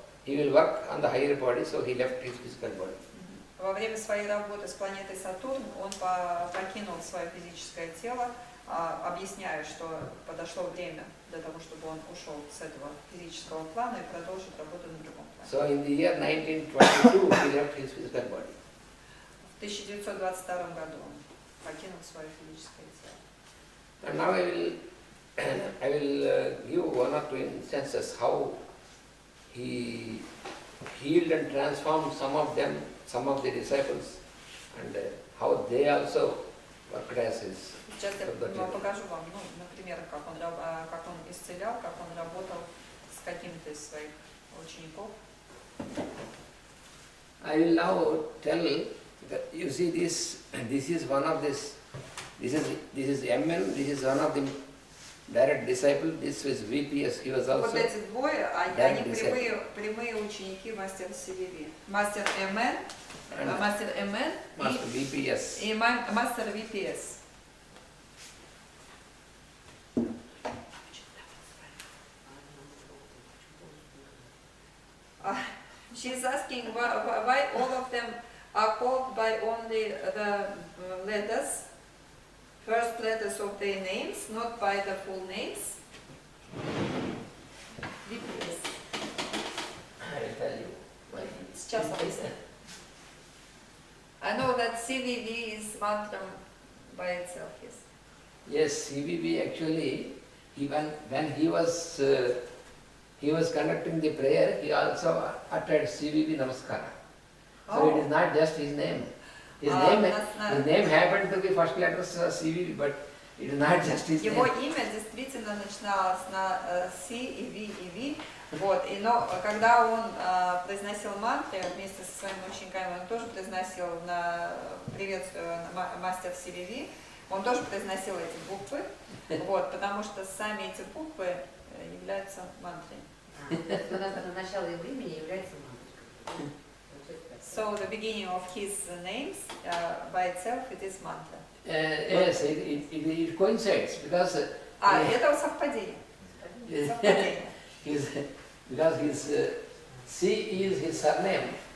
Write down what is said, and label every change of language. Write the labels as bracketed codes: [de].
[en] He will work on the higher body, so he left his physical body. [ru] Во время своей работы с планетой Сатурн он покинул свое физическое тело, объясняя, что подошло время для того, чтобы он ушел с этого физического плана и продолжит работу на другом плане. [en] So in the year 1922, he left his physical body. [ru] В 1922 году он покинул свое физическое тело. [en] And now I will give one or two instances how he healed and transformed some of them, some of the disciples, and how they also worked as his. [ru] Сейчас я покажу вам, ну, например, как он исцелял, как он работал с какими-то из своих учеников. [en] I will now tell that you see this is one of this is MN, this is one of the direct disciple, this was VPS, he was [ru] Вот [en] also [ru] эти двое, они прямые ученики мастера CVV. Мастер МН, мастер МН [en] master VPS. [ru] и мастер VPS. [en] She's asking why all of them are called by only the letters, first letters of their names, not by the full names. VPS. I will tell you why. [ru] Сейчас объясню. [en] I know that CVV is mantra by itself, yes. Yes, CVV actually, when he was conducting the prayer, he also uttered CVV Namaskara. So it is not just his name. His name happened to be first letters CVV, but it is not just his [ru] Его [en] name. [ru] имя действительно начиналось на C и V и V. Вот, но когда он произносил мантры вместе со своими учениками, он тоже произносил на приветствие мастер CVV, он тоже произносил эти буквы, вот, потому что сами эти буквы являются мантрой. Начало его имени является мантрой. [en] So the beginning of his names by itself it is mantra. Yes, it coincides because [ru] Это совпадение. Совпадение. [en] because his C is his surname.